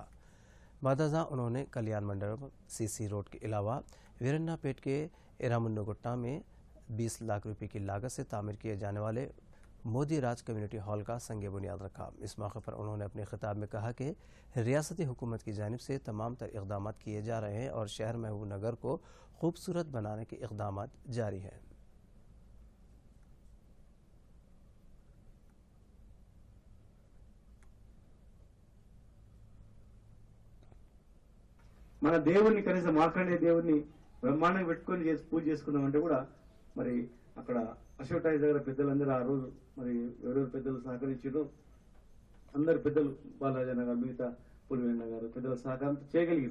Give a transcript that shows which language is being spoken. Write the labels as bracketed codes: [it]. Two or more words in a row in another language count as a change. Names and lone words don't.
[ur] بعد ازاں انہوں نے کلیان منڈپم CC روڈ کے علاوہ ویرنا پیٹ کے ایرامنو گٹا میں 20 لاکھ روپے کی لاگت سے تعمیر کیے جانے والے مودی راج کمیونٹی ہال کا سنگ بنیاد رکھا۔ اس موقع پر انہوں نے اپنے خطاب میں کہا کہ ریاستی حکومت کی جانب سے تمام تر اقدامات کیے جا رہے ہیں اور شہر محبوب نگر کو خوبصورت بنانے کے اقدامات جاری ہیں۔ [te] మన దేవుణ్ణి కనీసం మార్కండే దేవుణ్ణి బ్రహ్మాండంగా పెట్టుకొని పూజ చేసుకుందామంటే కూడా మరి అక్కడ అశోక్ టైజ్ దగ్గర పెద్దలందరూ ఆ రోజు మరి ఎవరెవరు పెద్దలు సహకరించారో అందరు పెద్దలు బాలరాజన్న గారు మిగతా పులివెన్న గారు పెద్దల సహకారంతో చేయగలిగారు.